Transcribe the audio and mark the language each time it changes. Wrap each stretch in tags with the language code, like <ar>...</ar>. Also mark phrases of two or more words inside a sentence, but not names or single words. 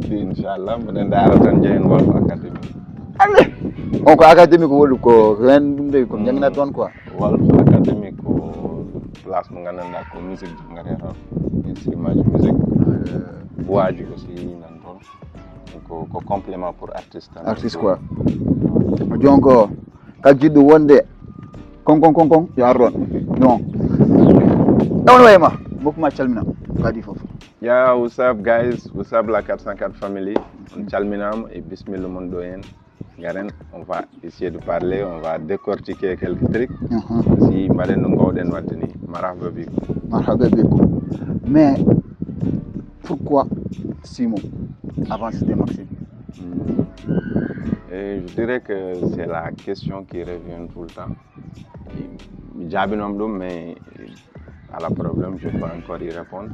<ff>Inchallah mbiɗen daara tan jeeyen Wolf Academy. alle on ko académie ko woni ko hen ɗum de ko jangina toon quoi Wolf Academy ko place mo gandanɗa ko musique jangate toon</ff> <fr>instrument de musique</fr> <ff>boaji aussi nan toon ko</ff> <fr>complément pour artiste</fr> <ff>quoi donc kal jiɗɗo wonde kon yo ar ɗon non ɗon wayma bokkuma calmina kadi foof</ff> <en>Yeah, what's up guys? What's up la 404 family?</en> <ff>On calminam</ff> <fr>et bismillah mon doyen. Garen, on va essayer de parler, on va décortiquer quelques trucs.</fr> <ff>Si mbaɗen no gowɗen wadde ni</ff> <ar>marhaba bikum.</ar> <fr>Mais pourquoi Simon avant c'était Maxime? Et je dirais que c'est la question qui revient tout le temps.</fr> <ff>Jabinom ɗum</ff> <fr>mais à la problème je peux encore y répondre.</fr>